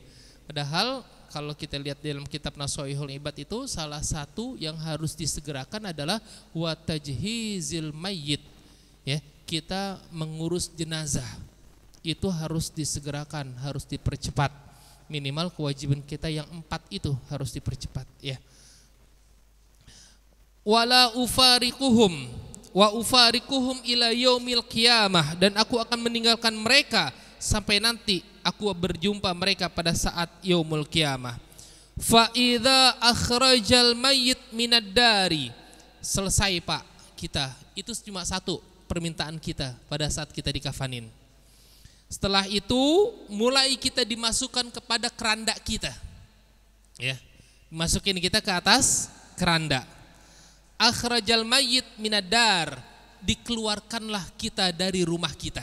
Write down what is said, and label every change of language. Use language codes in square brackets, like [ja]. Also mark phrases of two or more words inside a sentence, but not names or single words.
[id] Padahal kalau kita lihat dalam kitab Nasha'ihul Ibad itu salah satu yang harus disegerakan adalah [ar] وتجهيز الميت. [id] Ya, kita mengurus jenazah. Itu harus disegerakan, harus dipercepat. Minimal kewajiban kita yang 4 itu harus dipercepat ya. [ar] ولا أفارقهم وأفارقهم إلى يوم القيامة, [id] dan aku akan meninggalkan mereka sampai nanti aku berjumpa mereka pada saat [ar] يوم القيامة. فإذا أخرج الميت من الدار, selesai Pak kita. [id] Itu cuma satu permintaan kita pada saat kita dikafanin. Setelah itu mulai kita dimasukkan kepada keranda kita. Ya. Masukin kita ke atas keranda. [ar] أخرج الميت من الدار, [id] dikeluarkanlah kita dari rumah kita.